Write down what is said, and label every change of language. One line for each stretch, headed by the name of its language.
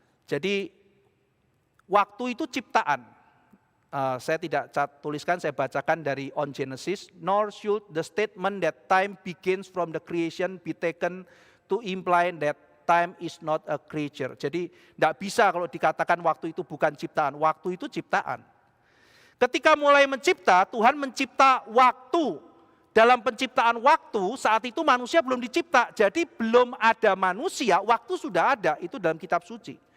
Indonesian: Jadi waktu itu ciptaan. Saya tidak tuliskan, saya bacakan dari On Genesis.
English: Nor should the statement that time begins from the creation be taken to imply that time is not a creature.
Indonesian: Jadi tidak bisa kalau dikatakan waktu itu bukan ciptaan. Waktu itu ciptaan. Ketika mulai mencipta, Tuhan mencipta waktu. Dalam penciptaan waktu, saat itu manusia belum dicipta. Jadi belum ada manusia, waktu sudah ada. Itu dalam kitab suci.